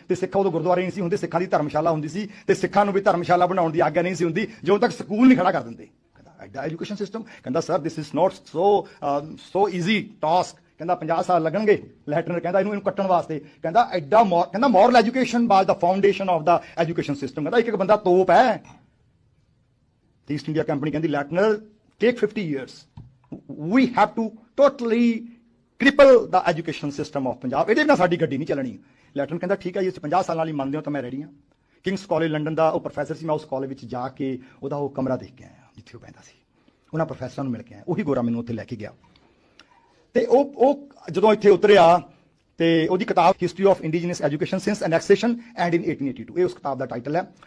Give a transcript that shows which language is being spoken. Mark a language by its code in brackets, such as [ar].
[pa] ਤੇ ਸਿੱਖਾਂ ਉਦੋਂ ਗੁਰਦੁਆਰੇ ਨਹੀਂ ਸੀ ਹੁੰਦੇ, ਸਿੱਖਾਂ ਦੀ ਧਰਮਸ਼ਾਲਾ ਹੁੰਦੀ ਸੀ, ਤੇ ਸਿੱਖਾਂ ਨੂੰ ਵੀ ਧਰਮਸ਼ਾਲਾ ਬਣਾਉਣ ਦੀ ਆਗਿਆ ਨਹੀਂ ਸੀ ਹੁੰਦੀ ਜਦੋਂ ਤੱਕ ਸਕੂਲ ਨਹੀਂ ਖੜਾ ਕਰ ਦਿੰਦੇ। ਐਡਾ ਐਜੂਕੇਸ਼ਨ ਸਿਸਟਮ। ਕਹਿੰਦਾ [en] Sir this is not so easy task. [pa] ਕਹਿੰਦਾ 50 ਸਾਲ ਲੱਗਣਗੇ। ਲੈਟਨਰ ਕਹਿੰਦਾ ਇਹਨੂੰ ਕੱਟਣ ਵਾਸਤੇ। ਕਹਿੰਦਾ ਐਡਾ ਕਹਿੰਦਾ [en] Moral education was the foundation of the education system. [pa] ਕਹਿੰਦਾ ਇੱਕ ਬੰਦਾ ਤੋਪ ਹੈ। [en] ਤੇ East India Company [pa] ਕਹਿੰਦੀ [en] ਲੈਟਨਰ take 50 years, we have to totally cripple the education system of Punjab. [pa] ਇਹਦੇ ਬਿਨਾਂ ਸਾਡੀ ਗੱਡੀ ਨਹੀਂ ਚੱਲਣੀ। ਲੈਟਨਰ ਕਹਿੰਦਾ ਠੀਕ ਹੈ ਜੀ, 50 ਸਾਲਾਂ ਲਈ ਮੰਨਦੇ ਹੋ ਤਾਂ ਮੈਂ ਰੈਡੀ ਹਾਂ। ਕਿੰਗਸ ਕਾਲਜ ਲੰਡਨ ਦਾ ਉਹ ਪ੍ਰੋਫੈਸਰ ਸੀ, ਮੈਂ ਉਸ ਕਾਲਜ ਵਿੱਚ ਜਾ ਕੇ ਉਹਦਾ ਉਹ ਕਮਰਾ ਦੇਖ ਕੇ ਆਇਆ ਜਿੱਥੇ ਉਹ ਪੈਂਦਾ ਸੀ। ਉਹਨਾਂ ਪ੍ਰੋਫੈਸਰਾਂ ਨੂੰ ਮਿਲ ਕੇ ਆਇਆ, ਉਹੀ ਗੋਰਾ ਮੈਨੂੰ ਉੱਥੇ ਲੈ ਕੇ ਗਿਆ। ਤੇ ਉਹ ਜਦੋਂ ਇੱਥੇ ਉਤਰਿਆ ਤੇ ਉਹਦੀ ਕਿਤਾਬ history of indigenous education since ਐਨੈਕਸੇਸ਼ਨ and in 1882, ਇਹ ਉਸ ਕਿਤਾਬ ਦਾ ਟਾਈਟਲ ਹੈ।